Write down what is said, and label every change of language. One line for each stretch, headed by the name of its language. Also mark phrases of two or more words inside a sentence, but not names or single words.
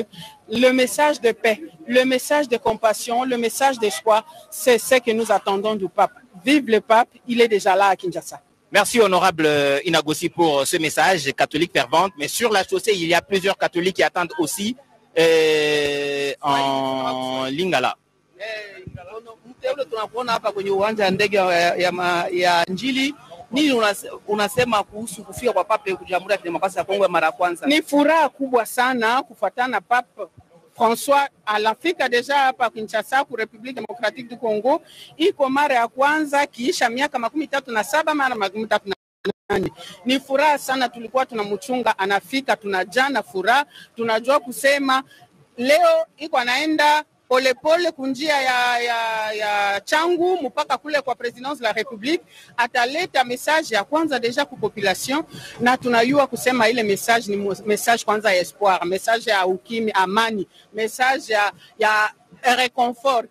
French: Le message de paix, le message de compassion, le message d'espoir, c'est ce que nous attendons du pape. Vive le pape, il est déjà là à Kinshasa. Merci honorable Inagossi pour ce message catholique fervente. Mais sur la chaussée, il y a plusieurs catholiques qui attendent aussi en Lingala.
Swahili: Nini unasema kuhusu kufika kwa Papa Jamhuri ya Kidemokrasia ya Kongo mara ya kwanza? Ni furaha kubwa sana kufuatana na Papa François alafika deja hapa Kinshasa ku République démocratique du Congo. Iko mara ya kwanza kiisha miaka 37 mara 38. Ni furaha sana, tulikuwa tunamchunga anafika, tunajana furaha, tunajua kusema leo iko anaenda polepole kunjia ya changu mpaka kule kwa
French: presidence la Republique,
Swahili: ataleta message ya kwanza deja ku population, na tunayua kusema ile message ni message kwanza ya espoir, message ya ukimi, amani, message ya reconfort.